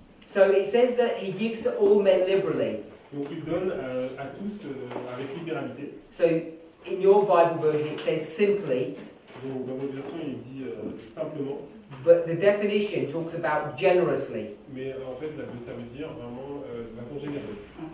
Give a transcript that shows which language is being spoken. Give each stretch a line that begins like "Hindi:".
English: So it says that he gives to all men liberally.
French: Donc il donne à tous avec libéralité.
English: So in your Bible version it says simply,
French: Donc dans votre version il dit simplement,
English: but the definition talks about generously.
French: mais en fait ça veut dire vraiment de façon généreuse.